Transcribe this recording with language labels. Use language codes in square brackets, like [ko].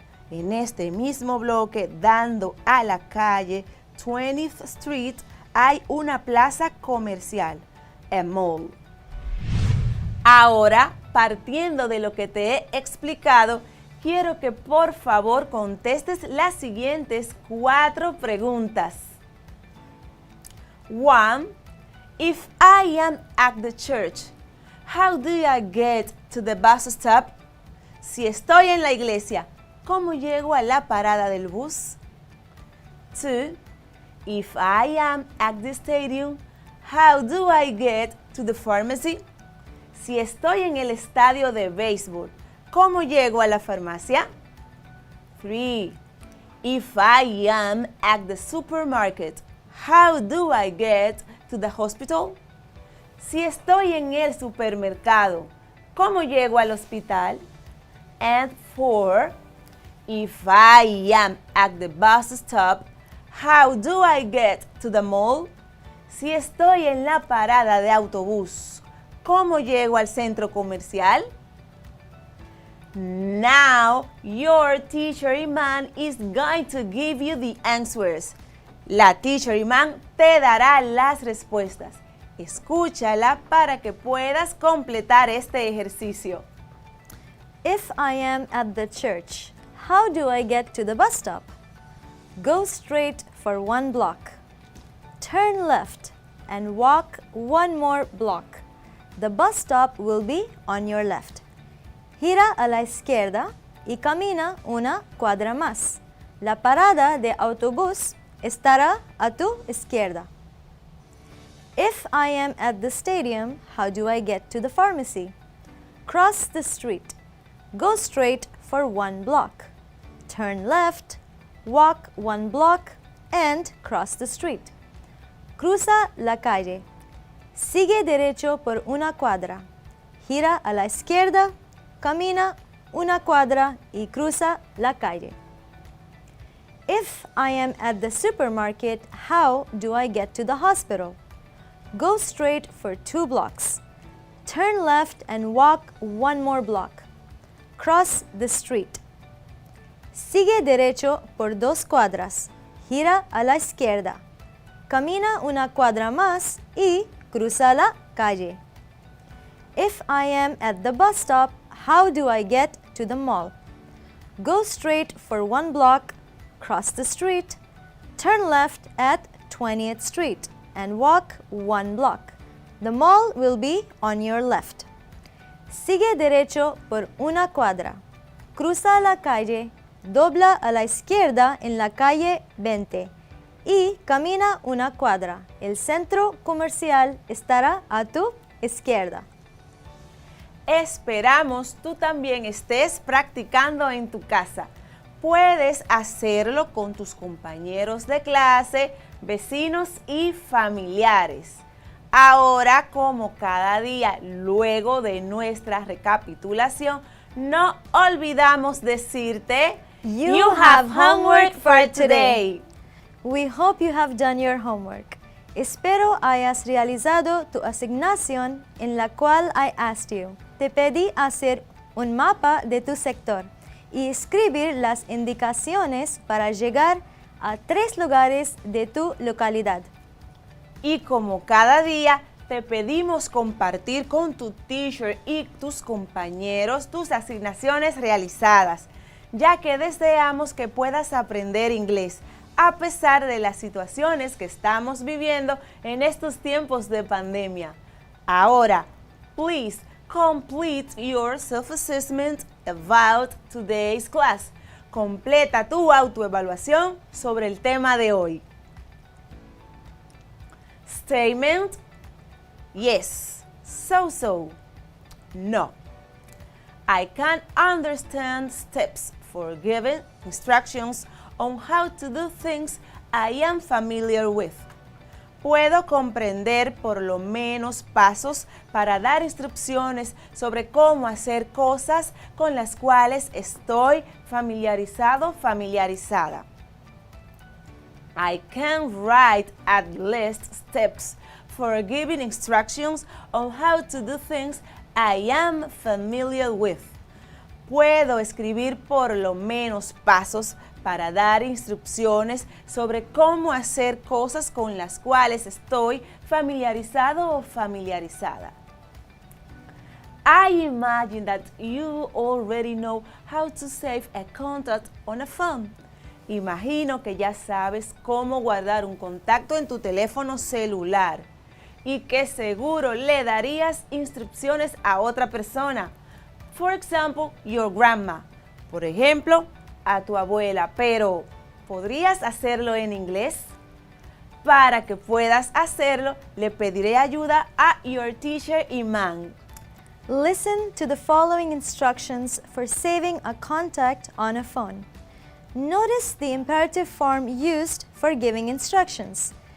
[es] En este mismo bloque, dando a la calle 20th Street, hay una plaza comercial, [en] a mall. [es] Ahora, partiendo de lo que te he explicado, quiero que por favor contestes las siguientes 4 preguntas. 1. [en] If I am at the church, how do I get to the bus stop? [es] Si estoy en la iglesia, ¿cómo llego a la parada del bus? 2. [en] If I am at the stadium, how do I get to the pharmacy? [es] Si estoy en el estadio de béisbol, ¿cómo llego a la farmacia? 3. [en] If I am at the supermarket, how do I get to the hospital? [es] Si estoy en el supermercado, ¿cómo llego al hospital? [en] And 4. If I am at the bus stop, how do I get to the mall? [es] Si estoy en la parada de autobús, ¿cómo llego al centro comercial? [en] Now, your teacher Iman is going to give you the answers. [es] La teacher Iman te dará las respuestas. Escúchala para que puedas completar este ejercicio. [en] If I am at the church, how do I get to the bus stop? Go straight for 1 block. Turn left and walk 1 more block. The bus stop will be on your left. [es] Gira a la izquierda y camina una cuadra más. La parada de autobús estará a tu izquierda. [en] If I am at the stadium, how do I get to the pharmacy? Cross the street. Go straight for 1 block. Turn left, walk 1 block, and cross the street. [es] Cruza la calle. Sigue derecho por una cuadra. Gira a la izquierda, camina una cuadra y cruza la calle. [en] If I am at the supermarket, how do I get to the hospital? Go straight for 2 blocks. Turn left and walk 1 more block. Cross the street. [es] Sigue derecho por 2 cuadras. Gira a la izquierda. Camina una cuadra más y cruza la calle. [en] If I am at the bus stop, how do I get to the mall? Go straight for 1 block, cross the street, turn left at 20th Street, and walk 1 block. The mall will be on your left. [es] Sigue derecho por una cuadra. Cruza la calle, dobla a la izquierda en la calle 20 y camina una cuadra. El centro comercial estará a tu izquierda. Esperamos tú también estés practicando en tu casa. Puedes hacerlo con tus compañeros de clase, vecinos y familiares. Ahora, como cada día, luego de nuestra recapitulación, no olvidamos decirte, [en] You have homework for today. We hope you have done your homework. [es] Espero hayas realizado tu asignación en la cual [en] I asked you. [es] Te pedí hacer un mapa de tu sector y escribir las indicaciones para llegar a 3 lugares de tu localidad. Y como cada día, te pedimos compartir con tu teacher y tus compañeros tus asignaciones realizadas, ya que deseamos que puedas aprender inglés a pesar de las situaciones que estamos viviendo en estos tiempos de pandemia. Ahora, [en] please complete your self-assessment about today's class. [es] Completa tu autoevaluación sobre el tema de hoy. [en] Statement: yes. So. No. I can understand steps for giving instructions on how to do things I am familiar with. [es] Puedo comprender por lo menos pasos para dar instrucciones sobre cómo hacer cosas con las cuales estoy familiarizado, familiarizada. [en] I can write at least steps for giving instructions on how to do things I am familiar with. [es] Puedo escribir por lo menos pasos para dar instrucciones sobre cómo hacer cosas con las cuales estoy familiarizado o familiarizada. [en] I imagine that you already know how to save a contact on a phone. [es] Imagino que ya sabes cómo guardar un contacto en tu teléfono celular y que seguro le darías instrucciones a otra persona. [en] For example, your grandma. [es] Por ejemplo, a tu abuela. Pero, ¿Podrías hacerlo en inglés? Para que puedas hacerlo, le pediré ayuda a [en] your teacher [es] Iman. [en] Listen to the following instructions for saving a contact on a phone. Notice the imperative form used for giving instructions.